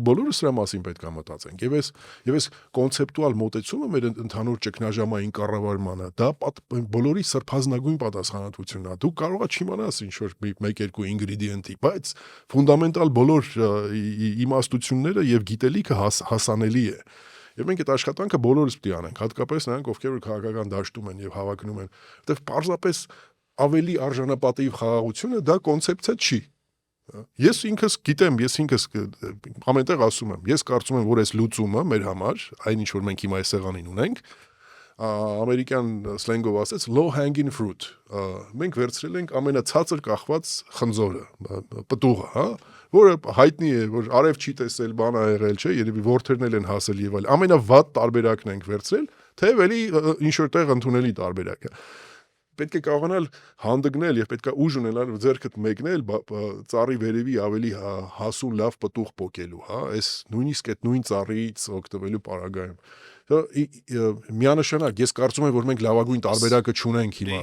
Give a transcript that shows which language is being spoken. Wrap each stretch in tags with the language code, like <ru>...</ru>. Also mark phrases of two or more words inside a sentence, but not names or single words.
<hy>բոլորս սրա մասին պետք է մտածենք։ Եվ այս կոնցեպտուալ մոտեցումը մեր ընդհանուր ճգնաժամային կառավարմանը, դա բոլորի սրբազնագույն պատասխանատվությունն է։ Դու կարող ես չիմանաս ինչ որ 1-2 ինգրեդիենտի, բայց ֆունդամենտալ բոլոր իմաստությունները եւ գիտելիքը հասանելի է։ Եվ մենք այդ աշխատանքը բոլորս պիտի անենք, հատկապես նրանք, ովքեր որ քաղաքական դաշտում են եւ հավակնում են, որտեղ պարզապես ավելի արժանապատիվ խաղաղությունը դա կոնցեպցիա չի։ Ես ինքս գիտեմ, ես ինքս ամենտեղ ասում եմ, ես կարծում եմ, որ այս լուծումը մեր համար, այն ինչ որ մենք հիմա այս սեղանին ունենք, ամերիկյան սլենգով ասած</hy> <en>low hanging fruit,</en> <hy>մենք վերցրել ենք ամենացածր կախված խնձորը, պտուղը, հա, որը հայտնի է, որ արև չի տեսել, բան ա եղել, չէ, երևի ворթերն էլ են հասել եւ այլ։ Ամենավատ տարբերակն ենք վերցրել, թե էլի ինչ որտեղ ընդունելի տարբերակը։ պետք է կարողանալ հանդգնել եւ պետք է ուժ ունենալ ձեռքդ մեկնել ծառի վերևի ավելի հասուն լավ պտուղ պոկելու, հա, այս նույնիսկ այդ նույն ծառից օգտվելու պարագայում։ Միանշանակ, ես կարծում եմ, որ մենք լավագույն տարբերակը չունենք հիմա։</hy>